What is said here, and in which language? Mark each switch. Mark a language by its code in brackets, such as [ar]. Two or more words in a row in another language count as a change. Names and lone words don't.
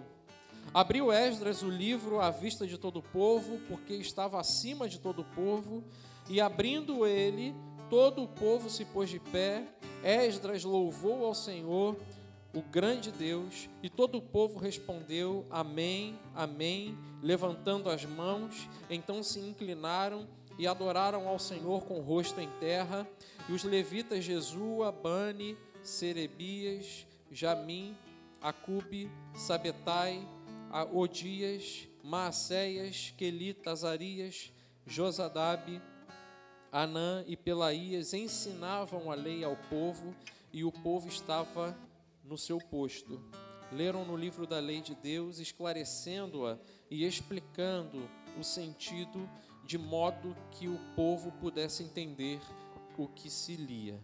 [pt] Abriu Esdras o livro à vista de todo o povo, porque estava acima de todo o povo, e abrindo ele, todo o povo se pôs de pé. Esdras louvou ao Senhor, o grande Deus, e todo o povo respondeu, amém, amém, levantando as mãos. Então se inclinaram e adoraram ao Senhor com o rosto em terra. E os levitas Jesua, Bani, Serebias, Jamim, Acube, Sabetai, Odias, Maacéias, Quelita, Azarias, Josadabe, Anã e Pelaías ensinavam a lei ao povo, e o povo estava no seu posto. Leram no livro da lei de Deus, esclarecendo-a e explicando o sentido, de modo que o povo pudesse entender o que se lia.